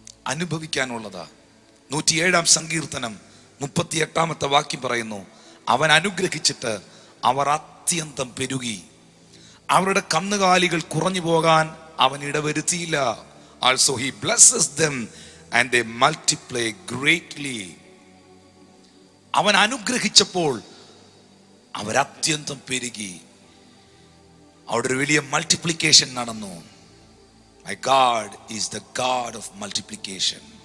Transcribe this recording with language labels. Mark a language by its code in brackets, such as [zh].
[ml] അനുഭവിക്കാനുള്ളതാ. 107 സങ്കീർത്തനം 38 വാക്യം പറയുന്നു, അവൻ അനുഗ്രഹിച്ചിട്ട് അവർ അത്യന്തം പെരുകി, അവരുടെ കന്നുകാലികൾ കുറഞ്ഞു പോകാൻ അവൻ ഇടവരുത്തിയില്ല. [en] Also he blesses them and they multiply greatly. [ml] അവൻ അനുഗ്രഹിച്ചപ്പോൾ അവരത്യന്തം പെരുകി. അവിടെ ഒരു വലിയ മൾട്ടിപ്ലിക്കേഷൻ നടന്നു. [en] My God is the God of multiplication.